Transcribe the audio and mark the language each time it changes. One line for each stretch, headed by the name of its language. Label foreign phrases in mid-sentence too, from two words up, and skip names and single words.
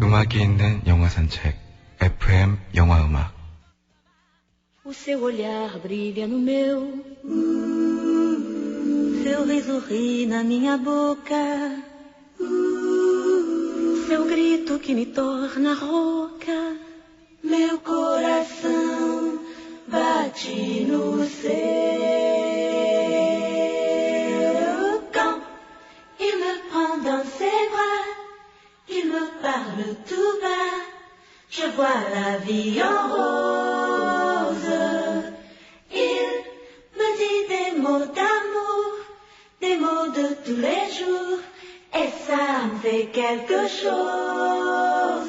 Korean: 함께 있는 영화 산책 FM 영화 음악.
Portuguese: O seu olhar brilha no meu, seu riso ri na minha boca, seu grito que me torna rouca, meu coração bate no seu.
French: Quand il me prend dans ses bras, il me parle tout bas, je vois la vie en rose. Il me dit des mots d'amour, des mots de tous les jours, et ça me fait quelque chose.